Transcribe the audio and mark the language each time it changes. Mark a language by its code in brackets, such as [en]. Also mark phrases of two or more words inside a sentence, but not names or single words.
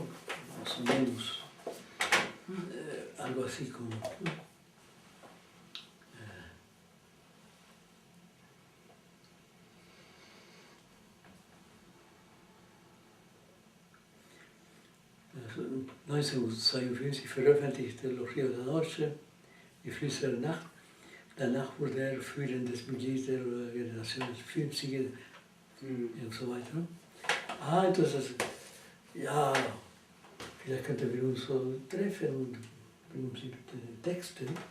[es] Más o menos, algo así como... [de] ...1952 veröffentlichte Los Ríos de la Noche, Die Flüsse der Nacht. Danach wurde er führendes Mitglied der Generation Filmsieger und so weiter. Entonces, ja, vielleicht könnten wir uns so treffen und bringen Sie bitte Texte.